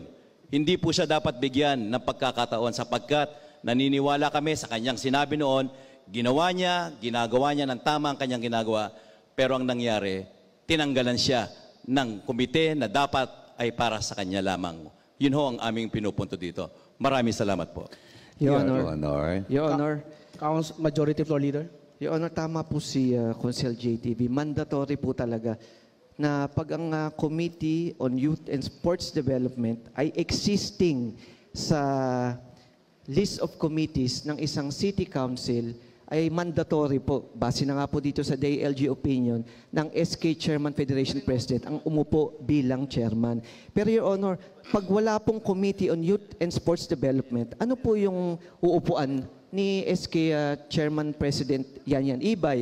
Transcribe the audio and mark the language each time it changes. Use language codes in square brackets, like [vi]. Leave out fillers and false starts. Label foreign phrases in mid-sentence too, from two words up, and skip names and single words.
[tl] Hindi po siya dapat bigyan ng pagkakataon sapagkat naniniwala kami sa kanyang sinabi noon, ginagawa niya ng tama ang kanyang ginagawa, pero ang nangyari, tinanggalan siya ng komite na dapat ay para sa kanya lamang. Yun ho ang aming pinupunto dito. Maraming salamat po. [en] Your Honor. Majority Floor Leader. Your Honor, [tl] tama po si Consel JTV. Mandatory po talaga na pag ang [en] Committee on Youth and Sports Development [tl] ay existing sa [en] list of committees [tl] ng isang [en] city council [tl] ay mandatory po, base na nga po dito sa [en] DILG opinion, [tl] ng SK Chairman Federation President ang umupo bilang chairman. Pero [en] Your Honor, [tl] pag wala pong [en] Committee on Youth and Sports Development, [tl] ano po yung uupuan ni SK Chairman President Yan Ibay?